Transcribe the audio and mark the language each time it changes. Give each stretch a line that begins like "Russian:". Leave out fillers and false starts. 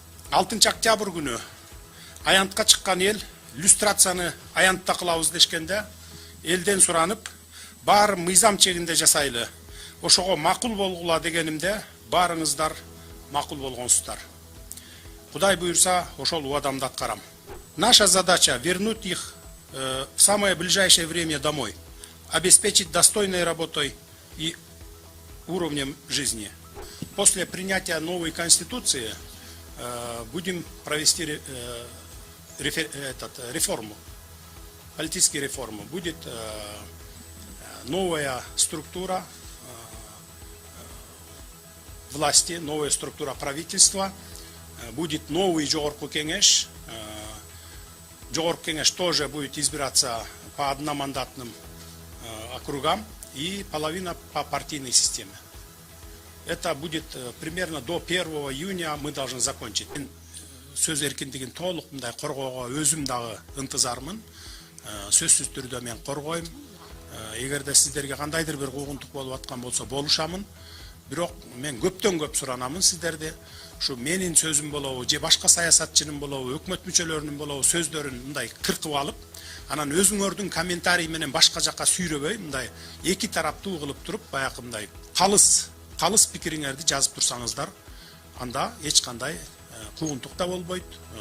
Kyrgyz: 6 октябрь күнү аянтка чыккан эл люстрацияны аянтта кылабыз дешкенде, элден суранып, баары мыйзам чегинде жасайлы, ошого макул болгула дегенимде, баарыңыздар макул болгонсуздар. Кудай буйрса, ошол убадамды аткарам.
Russian: Наша задача вернуть их в самое ближайшее время домой, обеспечить достойной работой и уровнем жизни. После принятия новой конституции будем провести реформу, политические реформы. Будет новая структура власти, новая структура правительства, будет новый жогорку кеңеш. Жогорку кеңеш тоже будет избираться по одномандатным округам и половина по партийной системе. Это будет примерно до 1 июня мы должны закончить.
Kyrgyz: Сөз эркиндигин толук мындай коргоого өзүм дагы ынтызармын. Сөзсүз түрдө мен коргойм. Эгерде сиздерге кандайдыр бир куугунтук болуп аткан болсо болушамын. Бирок мен көптөн көп суранамын сиздерди. Ушу менин сөзүм болобу, же башка саясатчынын болобу, өкмөт мүчөлөрүнүн болобу сөздөрүн мындай кыркып алып, анан өзүңөрдүн комментарий менен башка жакка сүйрөбөй, мындай эки тараптуу кылып туруп, баягы мындай калыс пикириңерди жазып турсаңыздар, анда эч кандай куугунтук да болбойт.